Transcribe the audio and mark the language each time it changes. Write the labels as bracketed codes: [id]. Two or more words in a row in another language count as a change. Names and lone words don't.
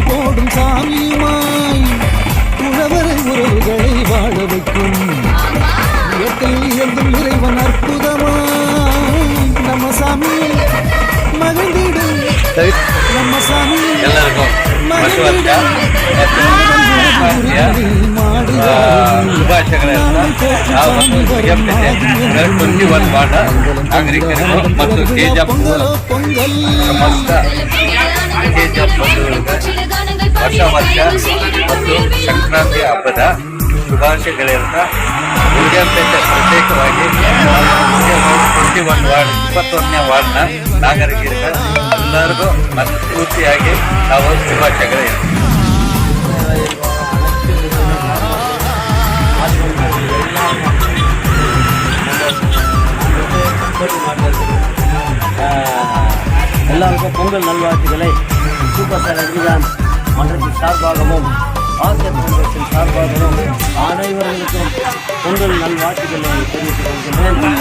[ta] போடும் சாமியுமாய் உழவரை உறவுகளை வாழ வைக்கும் இயற்கையில் இயங்கும் இறைவன் அற்புதமாய் நம்ம சாமி மகிழ்ந்திடும் நம்ம சாமி மகிழ்ந்திடும் [kn] ನಾಗರಿಕರಿಗೂ ಮತ್ತು ಕೆಜಿಎಫ್ ಸಮಸ್ತ ಕೆಜಿಎಫ್ ಬಂಧುಗಳಿಗೆ ವರ್ಷ ಮತ್ತು ಸಂಕ್ರಾಂತಿ ಹಬ್ಬದ ಶುಭಾಶಯಗಳಿಂದ ಉಡುಗೆಪೇಟೆ ಪ್ರತ್ಯೇಕವಾಗಿ 21ನೇ ವಾರ್ಡ್ನ ನಾಗರಿಕರಿಗೆ ಎಲ್ಲರಿಗೂ ಮತ್ತು ಪೂರ್ತಿಯಾಗಿ ನಾವು ಶುಭಾಶಯಗಳಿರ್ತೇವೆ. [ta] எல்லாருக்கும் பொங்கல் நல்வாழ்த்துக்களை சூப்பர் ஸ்டார் ரஜினிகாந்த் மன்றத்தின் சார்பாகவும் ஆசிய ஃபவுண்டேஷன் சார்பாகவும் அனைவர்களுக்கும் பொங்கல் நல்வாழ்த்துக்களை தெரிவித்துக் கொள்கின்றேன்.